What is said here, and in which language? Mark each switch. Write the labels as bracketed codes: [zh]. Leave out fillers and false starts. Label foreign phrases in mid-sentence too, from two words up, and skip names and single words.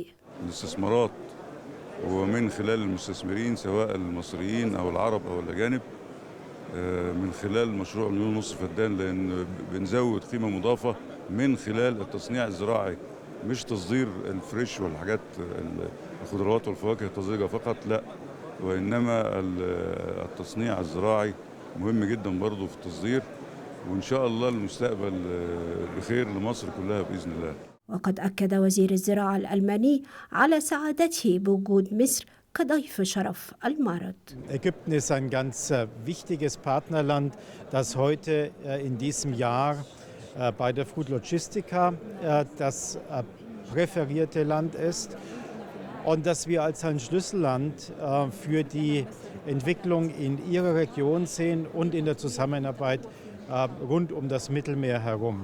[ar] الاستثمارات ومن خلال المستثمرين سواء المصريين أو العرب أو الأجانب من خلال مشروع مليون ونص فدان، لأن بنزود قيمة مضافة من خلال التصنيع الزراعي، مش تصدير الفريش والحاجات الخضروات والفواكه الطازجة فقط، لا، وإنما التصنيع الزراعي مهم جدا برضه في التصدير، وإن شاء الله المستقبل بخير لمصر كلها بإذن الله. وقد أكد وزير الزراعة الألماني على سعادته بوجود مصر كضيف شرف المعرض. [de] Ägypten ist ein ganz wichtiges Partnerland, das heute in diesem Jahr bei der Food Logistica das präferierte Land ist und dass wir als ein Schlüsselland für die Entwicklung in ihrer Region sehen und in der Zusammenarbeit rund um das Mittelmeer herum.